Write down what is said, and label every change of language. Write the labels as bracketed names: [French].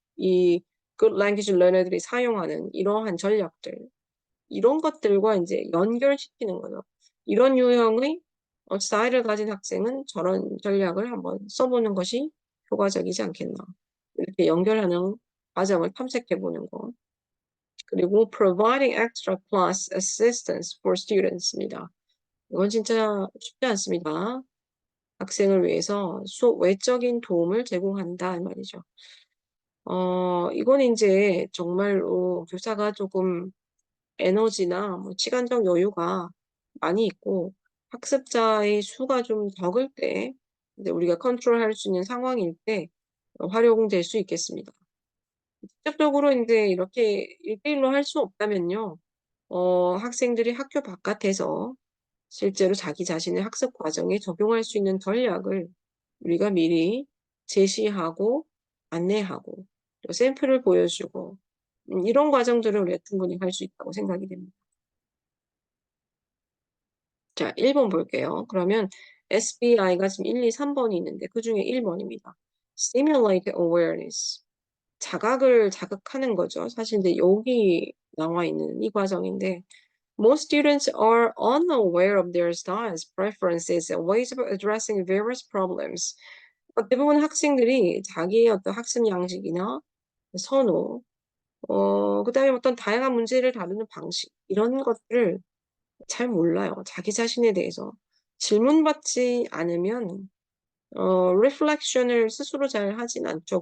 [Korean] 이 good language learner들이 사용하는 이러한 전략들 이런 것들과 이제 연결시키는 거죠. 이런 유형의 스타일을 가진 학생은 저런 전략을 한번 써보는 것이 효과적이지 않겠나. 이렇게 연결하는 과정을 탐색해 보는 거. 그리고 [English] providing extra class assistance for students입니다. [Korean] 이건 진짜 쉽지 않습니다. 학생을 위해서 수업 외적인 도움을 제공한다 이 말이죠. 이건 이제 정말로 교사가 조금 에너지나 뭐 시간적 여유가 많이 있고 학습자의 수가 좀 적을 때 이제 우리가 컨트롤할 수 있는 상황일 때 활용될 수 있겠습니다. 직접적으로 이제 이렇게 1대1로 할 수 없다면요. 학생들이 학교 바깥에서 실제로 자기 자신의 학습 과정에 적용할 수 있는 전략을 우리가 미리 제시하고 안내하고 또 샘플을 보여주고 이런 과정들을 우리가 충분히 할 수 있다고 생각이 됩니다. 자, 1번 볼게요. 그러면 SBI가 지금 1, 2, 3번이 있는데 그 중에 1번입니다. [English] Stimulate awareness. [Korean] 자각을 자극하는 거죠. 사실 이제 여기 나와 있는 이 과정인데 [English] Most students are unaware of their styles, preferences, and ways of addressing various problems. [Korean] 대부분 학생들이 자기의 어떤 학습 양식이나 선호, 그다음에 어떤 다양한 문제를 다루는 방식, 이런 것들을 잘 몰라요. 자기 자신에 대해서. 질문받지 않으면, 리플렉션을 스스로 잘 하진 않죠.